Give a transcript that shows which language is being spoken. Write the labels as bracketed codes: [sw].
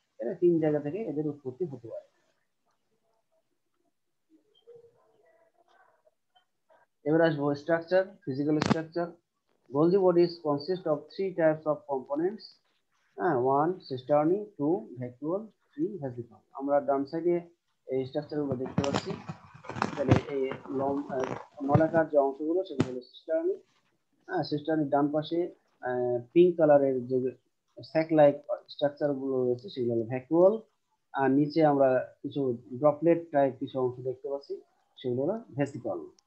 [bn] এটা তিন জায়গা থেকে এদের উৎপত্তি হতে পারে। এবার আসবো structure, physical structure. [en] Golgi bodies consist of three types of components. One cisternae, two vacuole, three vesicle. [bn] আমরা ডান সাইডে এই স্ট্রাকচারগুলো দেখতে পাচ্ছি। তাহলে এই নলাকার যে অংশগুলো সেগুলো হলো সিস্টার্নি। সিস্টার্নির ডান পাশে পিঙ্ক কালারের যে স্যাক লাইক স্ট্রাকচার গুলো রয়েছে সেগুলো হলো ভ্যাকুয়াল। আর নিচে আমরা কিছু ড্রপলেট টাইপ কিছু অংশ দেখতে পাচ্ছি সেগুলো হলো ভেসিকল।